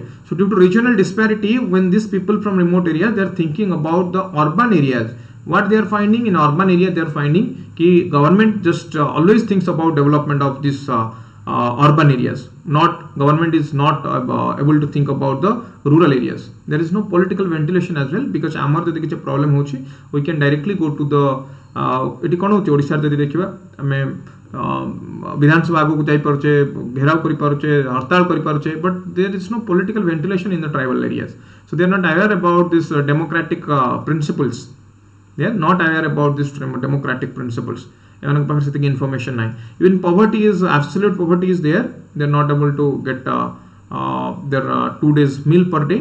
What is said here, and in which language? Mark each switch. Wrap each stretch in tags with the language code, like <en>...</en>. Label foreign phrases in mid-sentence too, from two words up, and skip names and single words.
<en>So due to regional disparity, when these people from remote area they are thinking about the urban areas, what they are finding in urban area, they are finding कि government just always thinks about development of this urban areas. Not government is not able to think about the rural areas. There is no political ventilation as well because</en> <or>ଆମର ଯଦି କିଛି problem ହଉଛି,</or> <en>we can directly go to the</en> <or>ଏଠି କଣ ହଉଛି ଓଡ଼ିଶା ଯଦି ଦେଖିବା ଆମେ ବିଧାନସଭା ଆଗୁ ଯାଇ ପାରୁଛେ, ଘେରାଉ କରି ପାରୁଛେ, ହରତାଳ କରି ପାରୁଛେ,</or> <en>but there is no political ventilation in the tribal areas. So they are not aware about this democratic principles. They are not aware about this democratic principles. Information even poverty is absolute poverty is there. They are not able to get their 2 days meal per day.</en>